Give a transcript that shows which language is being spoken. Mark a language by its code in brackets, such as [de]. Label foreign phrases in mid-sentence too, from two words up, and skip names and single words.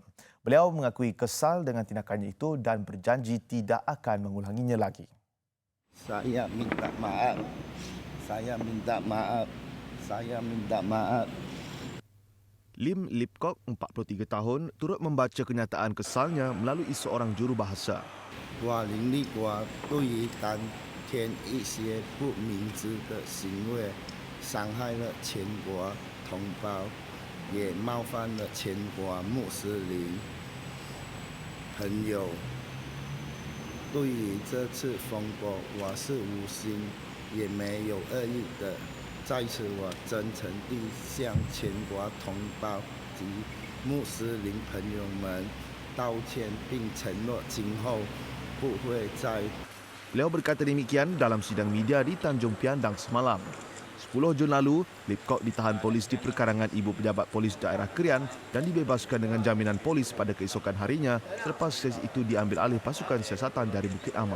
[ms] Beliau mengakui kesal dengan tindakannya itu dan berjanji tidak akan mengulanginya lagi. Saya minta maaf. Saya minta maaf. Saya minta maaf. Lim Lipkok, 43 tahun, turut membaca kenyataan kesalnya melalui seorang jurubahasa. [zh] 我林立国对于当天一些不明智的行为，伤害了全国同胞，也冒犯了全国穆斯林朋友。对于这次风波，我是无心也没有恶意的。在此，我真诚地向全国同胞及穆斯林朋友们道歉，并承诺今后不会再。 [ms] Beliau berkata demikian dalam sidang media di Tanjung Piandang semalam. 10 Jun lalu, Lipkok ditahan polis di perkarangan Ibu Pejabat Polis Daerah Krian dan dibebaskan dengan jaminan polis pada keesokan harinya selepas kes itu diambil alih pasukan siasatan dari Bukit Aman.